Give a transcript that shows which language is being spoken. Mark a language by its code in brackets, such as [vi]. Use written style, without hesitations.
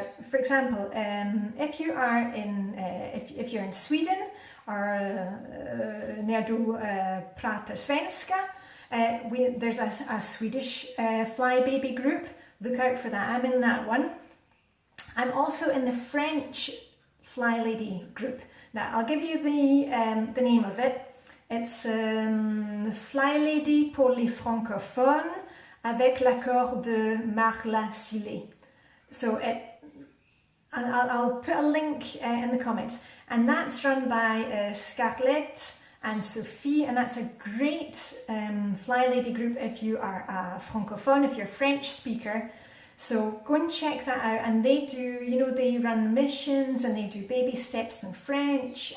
[en] Now, for example, if you are in, if you're in Sweden, or [sv] när du pratar svenska, [en] there's a Swedish fly baby group. Look out for that. I'm in that one. I'm also in the French Flylady group. Now, I'll give you the name of it. [fr] It's Flylady pour les Francophones, avec l'accord de Marla Cilley. [en] So I'll put a link in the comments. And that's run by Scarlett and Sophie, and that's a great Flylady group if you are a Francophone, if you're a French speaker. So go and check that out. And they do, you know, they run missions and they do baby steps in French.